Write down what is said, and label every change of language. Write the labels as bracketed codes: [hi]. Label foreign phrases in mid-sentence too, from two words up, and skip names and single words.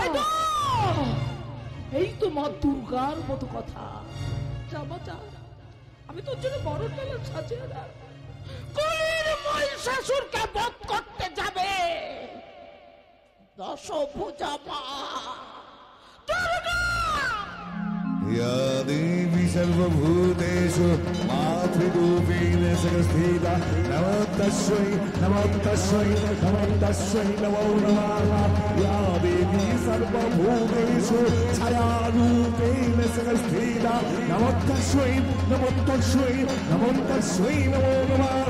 [bn] এই তো মা দুর্গার মতো কথা। যা মা যা, আমি তোর জন্য বড় ডালা সাজিয়ে না। কোন মহিষাসুরকে বধ করতে যাবে দশভুজা মা দুর্গা। [sa] या देवी सर्वभूतेषु मातृरूपेण संस्थिता नमस्तस्यै नमस्तस्यै नमस्तस्यै नमो नमः। या देवी सर्वभूतेषु छायारूपेण संस्थिता नमस्तस्यै नमस्तस्यै नमस्तस्यै नमो नमः।